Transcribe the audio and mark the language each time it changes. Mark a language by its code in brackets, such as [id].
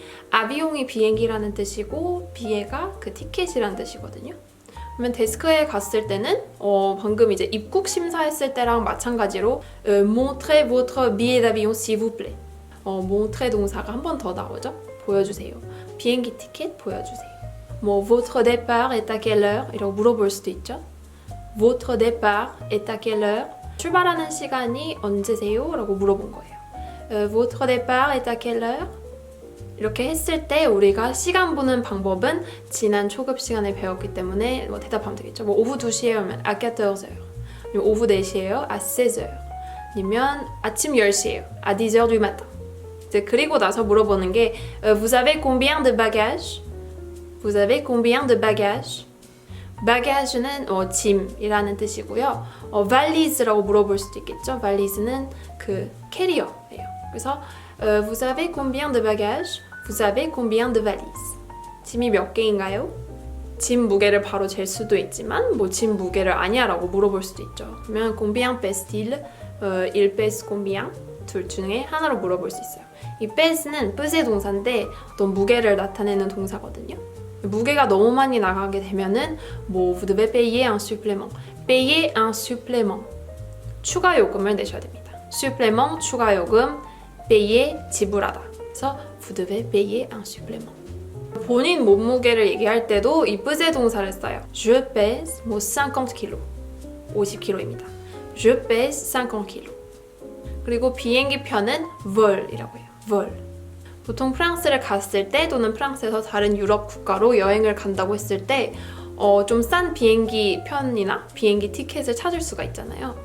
[ko] 아비용이 비행기라는 뜻이고 billet가 그 티켓이라는 뜻이거든요. 그러면 데스크에 갔을 때는 방금 이제 입국 심사했을 때랑 마찬가지로 [fr] Montrez votre billet d'avion s'il vous plaît. [ko] montrer 동사가 한 번 더 나오죠. 보여주세요. 비행기 티켓 보여주세요. [fr] 뭐 votre départ est à quelle heure? [ko] 이라고 물어볼 수도 있죠. [fr] Votre départ est à quelle heure? [ko] 출발하는 시간이 언제세요? 라고 물어본 거예요. [fr] Votre départ est à quelle heure? [ko] 이렇게 했을 때 우리가 시간 보는 방법은 지난 초급 시간에 배웠기 때문에 뭐 대답하면 되겠죠. 뭐 오후 2시에요 하면 [fr] à 14h. [ko] 아니면 오후 4시에요 [fr] à 16h. [ko] 아니면 아침 10시에요 [fr] à 10h du matin. [ko] 이제 그리고 나서 물어보는 게 [fr] Vous avez combien de bagages? Vous avez combien de bagages? [ko] bagage는 짐이라는 뜻이고요. valise라고 물어볼 수도 있겠죠. valise는 그 캐리어예요. 그래서 [fr] Vous avez combien de bagages? Vous avez combien de valises? [ko] 짐이 몇 개인가요? 짐 무게를 바로 잴 수도 있지만 뭐 짐 무게를 아니야라고 물어볼 수도 있죠. [fr] 그러면 combien pèse-t-il? Il pèse combien? [ko] 둘 중에 하나로 물어볼 수 있어요. 이 pèse는 pèse 동사인데 어떤 무게를 나타내는 동사거든요. 무게가 너무 많이 나가게 되면은 뭐 [fr] vous devez payer un supplément. payer un supplément. [ko] 추가 요금을 내셔야 됩니다. supplément 추가 요금, payer 지불하다. 그래서 [fr] vous devez payer un supplément. [ko] 본인 몸무게를 얘기할 때도 이 peser 동사를 써요. [fr] Je pèse 뭐 50kg. [ko] 50kg입니다. [fr] Je pèse 50kg. [ko] 그리고 비행기 표는 vol이라고 해요. [fr] vol. [ko] 보통 프랑스를 갔을 때 또는 프랑스에서 다른 유럽 국가로 여행을 간다고 했을 때 좀 싼 비행기 편이나 비행기 티켓을 찾을 수가 있잖아요.